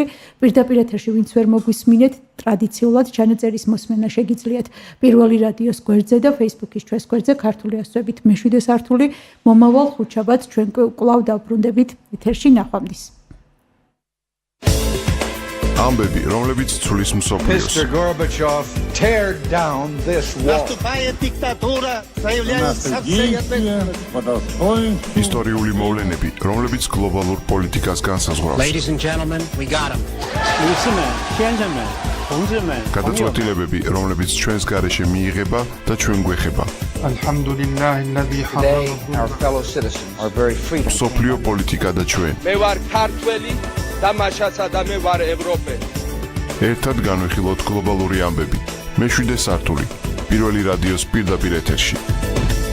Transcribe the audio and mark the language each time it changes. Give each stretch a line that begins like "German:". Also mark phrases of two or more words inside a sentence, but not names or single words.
Georgian: პირდაპირ ეთერში ვინც ვერ მოგვისმინეთ, ტრადიციულად ჩანაწერის მოსმენა შეგიძლიათ პირველი რადიოს გვერდზე და Facebook-ის ჩვენს გვერდზე ქართული ასოებით მეშვიდე სართული. მომავალ ხუთშაბათს ჩვენ კვლავ დავბრუნდებით ეთერში ნახვამდის. ამბები, რომლებიც ცulis მსოფლიოს.
English: Mr. Gorbachev, tear down this wall.
Russian: Наступает диктатура, заявляется
Georgian: ისტორიული მოვლენები, რომლებიც გლობალურ პოლიტიკას განსაზღვრავს.
English: Ladies and gentlemen, we got him.
Georgian: გადაწყვეტილებები, რომლებიც ჩვენს გარეშე მიიღება და ჩვენ გვეხება.
English: Today, our fellow citizens are very free.
Georgian: მსოფლიო პოლიტიკა და ჩვენ. მე ვარ ქართველი და მაშაცა და მე ვარ ევროპელი. ერთად განვიხილოთ გლობალური ამბები. მეშვიდე სართული. პირველი რადიოს პირდაპირ ეთერში.